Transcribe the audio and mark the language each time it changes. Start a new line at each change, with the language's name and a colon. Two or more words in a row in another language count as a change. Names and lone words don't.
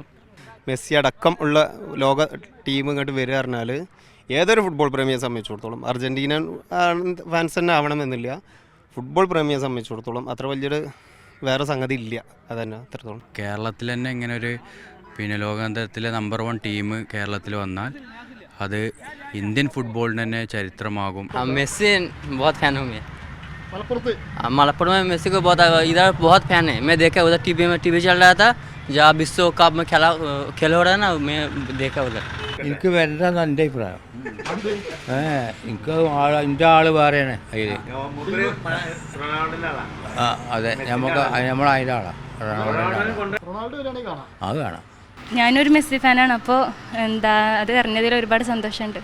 Malayalam: മെസ്സി അടക്കം ഉള്ള ലോക ടീം ഇങ്ങോട്ട് വരിക പറഞ്ഞാൽ ഏതൊരു ഫുട്ബോൾ പ്രേമിയെ സംബന്ധിച്ചിടത്തോളം, അർജൻറ്റീന ഫാൻസ് തന്നെ ആവണമെന്നില്ല, ഫുട്ബോൾ പ്രേമിയെ സംബന്ധിച്ചിടത്തോളം അത്ര വലിയൊരു വേറെ സംഗതി ഇല്ല. അതന്നെ അത്രത്തോളം. കേരളത്തിൽ തന്നെ ഇങ്ങനെ ഒരു ലോകാന്തരത്തിലെ നമ്പർ 1 ടീം കേരളത്തിൽ വന്നാൽ അത് ഇന്ത്യൻ ഫുട്ബോളിന് തന്നെ ചരിത്രമാകും.
Hindi: मेसी बहुत फैन हूँ मैं മലപ്പുറം में मेसी को बहुत इधर बहुत फैन है. मैं देखा उधर टीवी चल रहा था जहाँ विश्व कप में खेल हो रहा है ना, मैं देखा उधर.
Malayalam: എനിക്ക് വരണ്ടെന്ന് എൻ്റെ അഭിപ്രായം. എനിക്ക് എൻ്റെ ആള് വേറെയാണ് അതിൽ. അതെ, നമ്മൾ അതിൻ്റെ ആളാണ്. അത് കാണാം. ഞാനൊരു മെസ്സി ഫാനാണ്. അപ്പോൾ അത് അറിഞ്ഞതിൽ ഒരുപാട് സന്തോഷമുണ്ട്.